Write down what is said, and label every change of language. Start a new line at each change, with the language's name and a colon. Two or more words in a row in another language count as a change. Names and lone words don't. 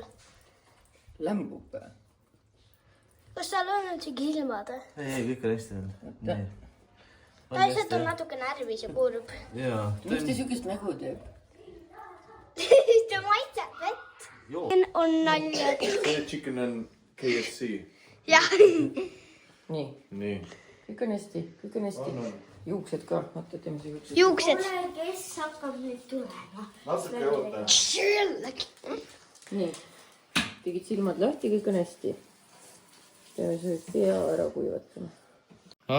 Estonian: Lämbub või? Kas tal on üldsegi silmad? Ei, kõik on hästi olnud. Ta lihtsalt on natuke närvis ja kurb. Jaa. Miks ta siukest nägu teeb? Ta maitseb vett. Joo. On nalja.
English: Chicken and KFC.
Estonian: Jah. Nii. Nii. Kõik on hästi, kõik on hästi. Juuksed ka, vaata, teeme see juuksed. Juuksed. Kes hakkab nüüd tulema? Natuke oota. Nii. Tegid silmad lahti, kõik on hästi. Peame see pea ära kuivatama.